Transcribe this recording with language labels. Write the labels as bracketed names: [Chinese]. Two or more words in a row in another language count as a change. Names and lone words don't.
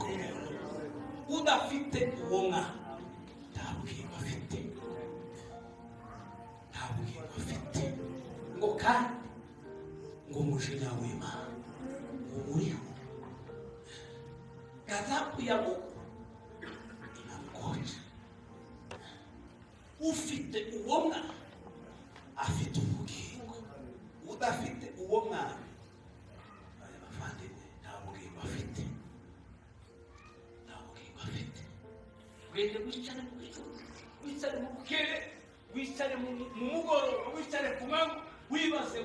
[Kinyarwanda] Udafite uwo mwana nta bugingo afite, nta bugingo afite. Ngo kandi ngo umujinya w'Imana ngo uriho, [Swahili] ghadhabu ya Mungu inamgoja. [Kinyarwanda] Ufite uwo mwana afite ubugingo, udafite uwo mwana wende wicare mu gicucu, wicare mu bukere, wicare mu mugoroba, wicare ku manywa, wibaze